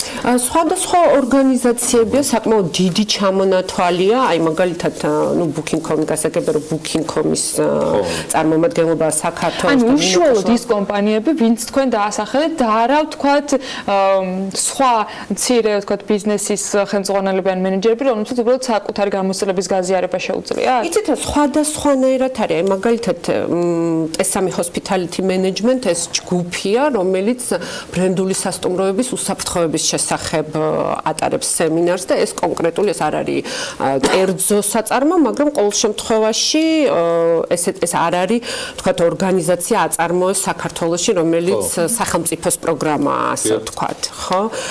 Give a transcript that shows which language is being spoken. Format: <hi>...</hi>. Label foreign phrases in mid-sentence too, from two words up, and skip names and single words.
<ka>სხვადასხვა ორგანიზაციებია საკმაოდ დიდი ჩამონათვალია აი მაგალითად ნუ booking.com გასაგებია რომ booking.com-ის წარმომადგენლობა საქართველოს ანუ უშუალოდ ის კომპანიები ვინც თქვენ დაასახელეთ და არა ვთქვათ სხვა მცირე ვთქვათ ბიზნესის ხელმძღვანელები ან მენეჯერები რომელთაც უბრალოდ საკუთარი გამოცდილების გაზიარება შეუძლიათ იცით სხვადასხვანაირად არის აი მაგალითად S3</ka> <en>hospitality management</en> <ka>ეს ჯგუფია რომელიც ბრენდული სასტუმროების უსაფრთხოების შესახებ ატარებს სემინარს და ეს კონკრეტული ეს არ არის კერძო საწარმო, მაგრამ ყოველ შემთხვევაში ეს არ არის, თქვათ, ორგანიზაცია აწარმოებს საქართველოში, რომელიც სახელმწიფოს პროგრამაა, ასე ვთქვათ, ხო?</ka>